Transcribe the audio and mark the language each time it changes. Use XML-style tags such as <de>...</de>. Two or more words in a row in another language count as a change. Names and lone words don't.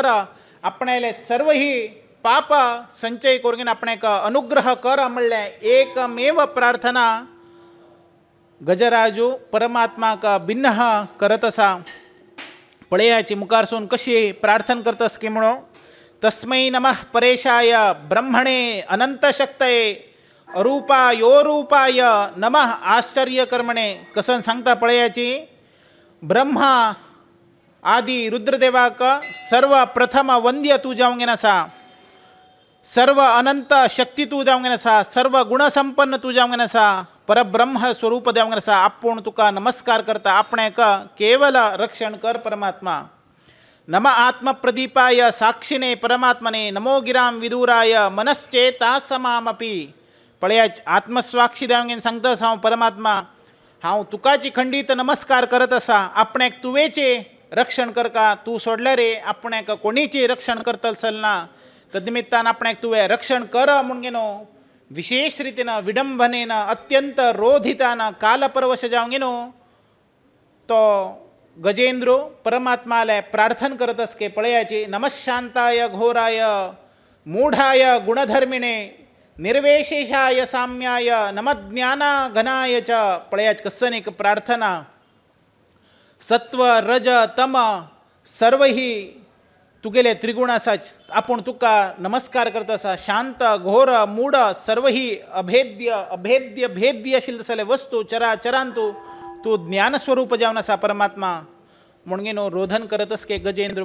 <kok>आपणाले सर्व ही पाप संचय करून आपणाक अनुग्रह कर म्हणले एकमेव प्रार्थना गजराजू परमात्माक भिन्न करत असा. पळयाची मुखारसून कशी प्रार्थना करतस की म्हणून</kok> <sa>तस्मै नमः परेशाय ब्रह्मणे अनंतशक्तये अरूपायोरूपाय नमः आश्चर्यकर्मणे.</sa> <kok>कसं सांगता पळयाची ब्रह्मा आदि रुद्रदेवाक सर्व प्रथम वंद्य तू जावंगेन आसा. सर्व अनंत शक्ती तू जावंगेन आसा. सर्व गुणसंपन्न तू जावंगेन आसा. परब्रह्म स्वरूप जावंगेन आसा. आपूण तुका नमस्कार करता. आपणेक केवल रक्षण कर परमात्मा.</kok> <sa>नम आत्मप्रदीपाय साक्षिणे परमात्मने नमो गिराम विदुराय मनश्चेतासमामपि.</sa> <kok>पळयाच आत्मस्वाक्षी जावंगेन सांगतास हांव परमात्मा हांव तुकाची खंडीत नमस्कार करत असा. आपणाक तुवेचे रक्षण करका. तू सोडले रे आपणाक कोणीचे रक्षण करतल चलना. तदनिमित्तान आपणाक तुवें रक्षण कर म्हणगे न्हू विशेष रितीन विडंबनेन अत्यंत रोधितान कालपरवश जावंगे न्हू तो गजेंद्र परमात्माले प्रार्थना करत असके.</kok> <sa>पळयाची नमशांताय घोराय मूढाय गुणधर्मिणे निर्वेशेषाय साम्याय नमज्ञाना घनाय च.</sa> <kok>पळयाच कसं एक प्रार्थना सत्व रज तम सर्व ही तुगेले त्रिगुण आसाच. आपूण तुका नमस्कार करता असा. शांत घोर मूढ सर्व ही अभेद्य अभेद्य भेद्य आशिल्ले तसले वस्तू चराचरांतू तू ज्ञानस्वरूप जावन आसा परमात्मा म्हणगे न्हू रोधन करत असके गजेंद्र.</kok>